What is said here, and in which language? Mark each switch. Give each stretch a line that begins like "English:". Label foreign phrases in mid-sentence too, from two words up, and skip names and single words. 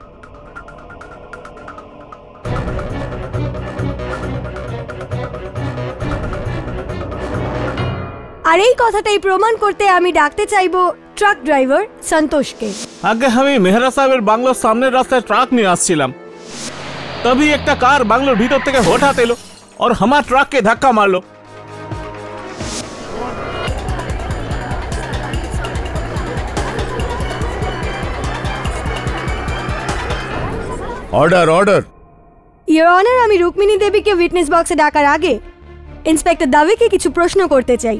Bangla: আর এই কথাটাই প্রমাণ করতে আমি ডাকতে চাইবো
English: truck driver
Bangla: সন্তোষকে। আগে আমি মেহরা সাহেবের বাংলোর সামনের রাস্তায় ট্রাক নিয়ে আসছিলাম, তभी একটা কার বাংলোর ভিতর থেকে হঠাৎ এলো
Hindi: और हमारे ट्रक के धक्का
Bangla: मारलो।
English: Order order. Your honour,
Bangla: আমি রুক্মিণী দেবীকে উইটনেস বক্সে ডাকার আগে ইন্সপেক্টর দাবেকে কিছু প্রশ্ন করতে চাই।